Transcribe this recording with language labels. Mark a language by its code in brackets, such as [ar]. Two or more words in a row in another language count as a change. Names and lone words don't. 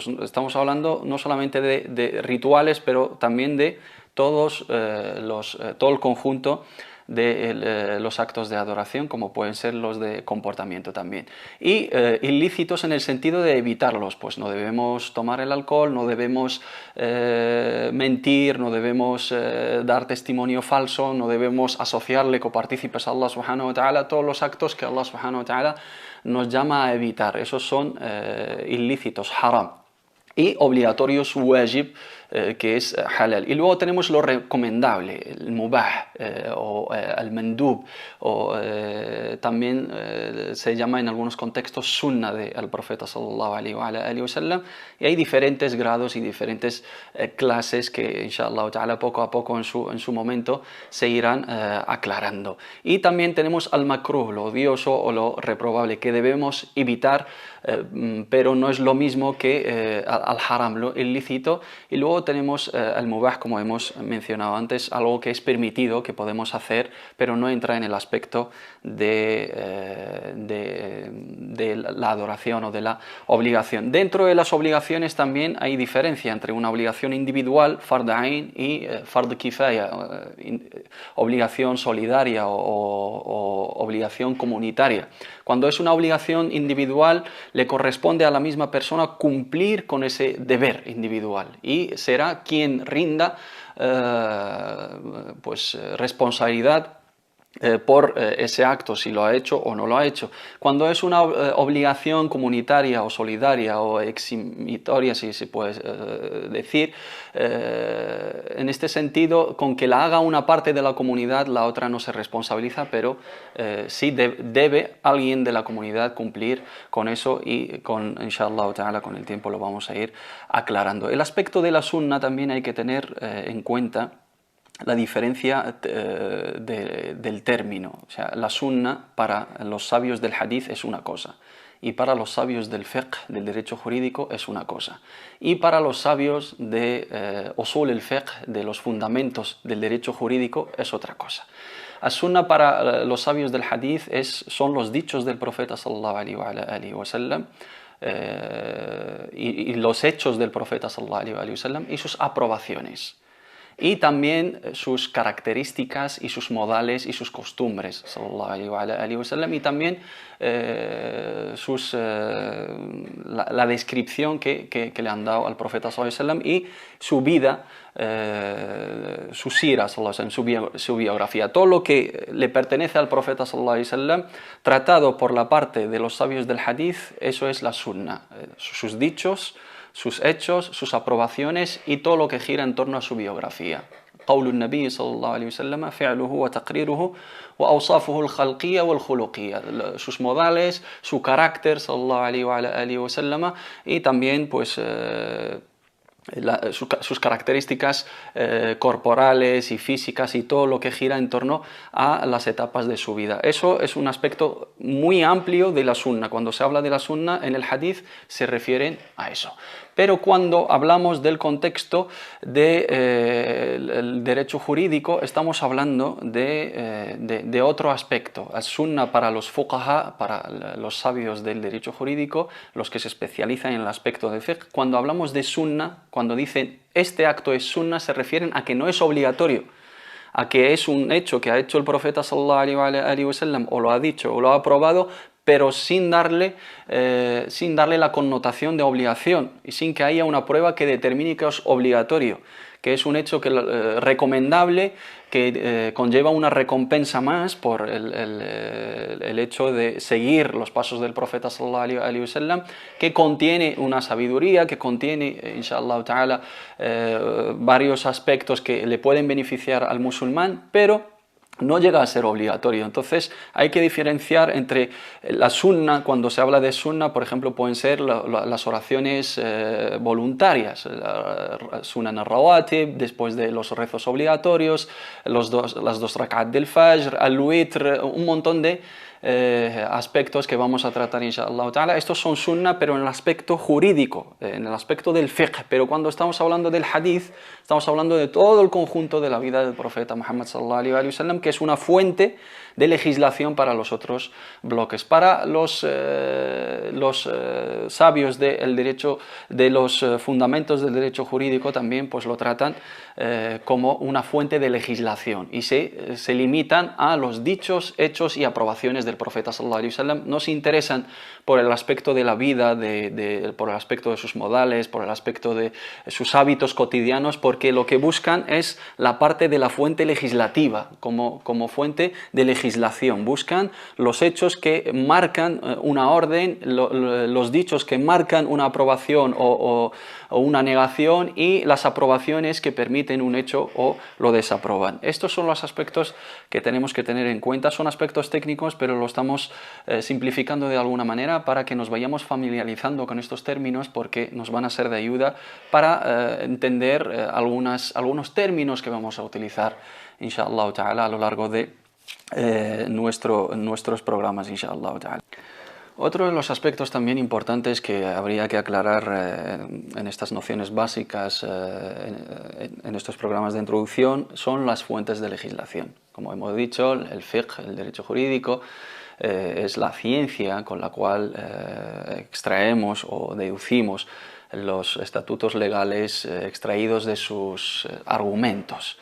[es] Estamos hablando no solamente de rituales, pero también de todo el conjunto de los actos de adoración, como pueden ser los de comportamiento también. Y ilícitos en el sentido de evitarlos, pues no debemos tomar el alcohol, no debemos mentir, no debemos dar testimonio falso, no debemos asociarle copartícipes a [ar] الله سبحانه وتعالى, [es] todos los actos que [ar] الله سبحانه وتعالى [es] nos llama a evitar, esos son ilícitos, haram. Y obligatorios, wajib, que es halal. Y luego tenemos lo recomendable, el mubah o el mandub, o también se llama en algunos contextos sunna del profeta [ar] صلى الله عليه وسلم, [es] y hay diferentes grados y diferentes clases que [ar] إن شاء الله تعالى [es] poco a poco en su momento se irán aclarando. Y también tenemos al makruh, lo odioso o lo reprobable, que debemos evitar, pero no es lo mismo que al haram, lo ilícito. Y luego tenemos el mubah, como hemos mencionado antes, algo que es permitido, que podemos hacer, pero no entra en el aspecto de la adoración o de la obligación. Dentro de las obligaciones también hay diferencia entre una obligación individual, [ar] فرض عين, [es] y [ar] فرض كفاية, [es] obligación solidaria o obligación comunitaria. Cuando es una obligación individual, le corresponde a la misma persona cumplir con ese deber individual, y será quien rinda responsabilidad por ese acto, si lo ha hecho o no lo ha hecho. Cuando es una obligación comunitaria o solidaria o eximitoria, si se puede decir, en este sentido, con que la haga una parte de la comunidad, la otra no se responsabiliza, pero sí debe alguien de la comunidad cumplir con eso, y [ar] إن شاء الله تعالى [es] con el tiempo lo vamos a ir aclarando. El aspecto de la sunna también hay que tener en cuenta la diferencia del término. O sea, la sunna para los sabios del hadith es una cosa, y para los sabios del fiqh, del derecho jurídico, es una cosa, y para los sabios de [ar] أصول الفقه, [es] de los fundamentos del derecho jurídico, es otra cosa. As-sunna para los sabios del hadith son los dichos del profeta [ar] صلى الله عليه وسلم, [es] y los hechos del profeta [ar] صلى الله عليه وسلم, [es] y sus aprobaciones, y también sus características y sus modales y sus costumbres, [ar] صلى الله عليه وسلم, [es] y también la descripción que le han dado al profeta [ar] صلى الله عليه وسلم, [es] y su vida, su [ar] سيرة صلى الله عليه وسلم, [es] su biografía. Todo lo que le pertenece al profeta [ar] صلى الله عليه وسلم, [es] tratado por la parte de los sabios del hadith, eso es la sunna. Sus dichos, sus hechos, sus aprobaciones y todo lo que gira en torno a su biografía. [ar] قول النبي صلى الله عليه وسلم فعله وتقريره وأوصافه الخلقية والخلقية, [es] sus modales, su carácter [ar] صلى الله عليه وعلى آله وسلم, [es] y también pues sus características corporales y físicas y todo lo que gira en torno a las etapas de su vida. Eso es un aspecto muy amplio de la sunna. Cuando se habla de la sunna en el hadith se refieren a eso. Pero cuando hablamos del contexto del derecho jurídico, estamos hablando de otro aspecto. El sunna para los fuqaha, para los sabios del derecho jurídico, los que se especializan en el aspecto de fiqh, cuando hablamos de sunna, cuando dicen este acto es sunna, se refieren a que no es obligatorio, a que es un hecho que ha hecho el profeta [ar] صلى الله عليه وسلم, [es] o lo ha dicho o lo ha aprobado, pero sin darle la connotación de obligación y sin que haya una prueba que determine que es obligatorio, que es un hecho recomendable, que conlleva una recompensa más por el hecho de seguir los pasos del profeta [ar] صلى الله عليه وسلم, [es] que contiene una sabiduría, que contiene, [ar] إن شاء الله تعالى, [es] varios aspectos que le pueden beneficiar al musulmán, pero no llega a ser obligatorio. Entonces hay que diferenciar entre la sunna. Cuando se habla de sunna, por ejemplo, pueden ser las oraciones voluntarias, [ar] سنن الرواتب, [es] después de los rezos obligatorios, las dos rak'at del [ar] الفجر الوتر, [es] un montón de aspectos que vamos a tratar [ar] إن شاء الله تعالى. [es] Estos son sunna, pero en el aspecto jurídico, en el aspecto del fiqh. Pero cuando estamos hablando del hadith, estamos hablando de todo el conjunto de la vida del profeta Muhammad [ar] صلى الله عليه وسلم, [es] que es una fuente de legislación para los otros bloques. Para los sabios del derecho, de los fundamentos del derecho jurídico, también pues lo tratan como una fuente de legislación y se limitan a los dichos, hechos y aprobaciones del profeta [ar] صلى الله عليه وسلم. [es] No se interesan por el aspecto de la vida, por el aspecto de sus modales, por el aspecto de sus hábitos cotidianos, porque lo que buscan es la parte de la fuente legislativa, como fuente de legislación. Buscan los hechos que marcan una orden, los dichos que marcan una aprobación o una negación, y las aprobaciones que permiten un hecho o lo desaproban. Estos son los aspectos que tenemos que tener en cuenta. Son aspectos técnicos, pero lo estamos simplificando de alguna manera para que nos vayamos familiarizando con estos términos, porque nos van a ser de ayuda para entender algunos términos que vamos a utilizar [ar] إن شاء الله تعالى [es] a lo largo de nuestros programas [ar] إن شاء الله تعالى. [es] Otro de los aspectos también importantes que habría que aclarar en estas nociones básicas, en estos programas de introducción, son las fuentes de legislación. Como hemos dicho, el fiqh, el derecho jurídico, es la ciencia con la cual extraemos o deducimos los estatutos legales extraídos de sus argumentos.